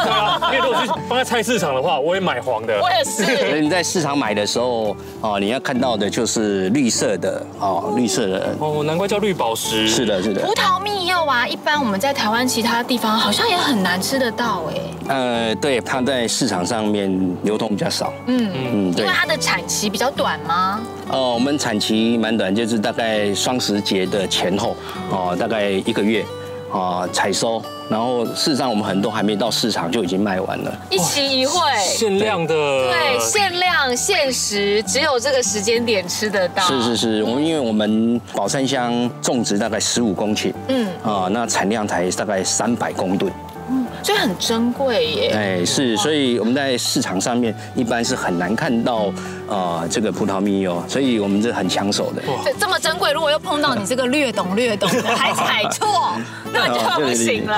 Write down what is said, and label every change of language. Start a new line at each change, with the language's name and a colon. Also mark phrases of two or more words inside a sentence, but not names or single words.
Chinese: 對啊，因為如果去放在菜市場的話，我會買黃的。我也是。你在市場買的時候，你要看到的就是綠色的，綠色的。哦，難怪叫綠寶石。是的。葡萄蜜柚啊，一般我們在台灣其他地方好像也很難吃得到哎。對，它在市場上面流通比較少。對。因為它的產期比較短嗎？我們產期蠻短，就是大概雙十節的前後，大概1個月，採收。然後事實上我們很多還沒到市場就已經賣完了，一期一會，限量的，對，限量限時，只有這個時間點吃得到。是，因為我們寶山鄉種植大概15公頃，那產量才大概300公噸。所以很珍貴耶。是，所以我們在市場上面一般是很難看到這個葡萄蜜柚，所以我們這很搶手的。這麼珍貴，如果又碰到你這個略懂的還採錯，那就不行了。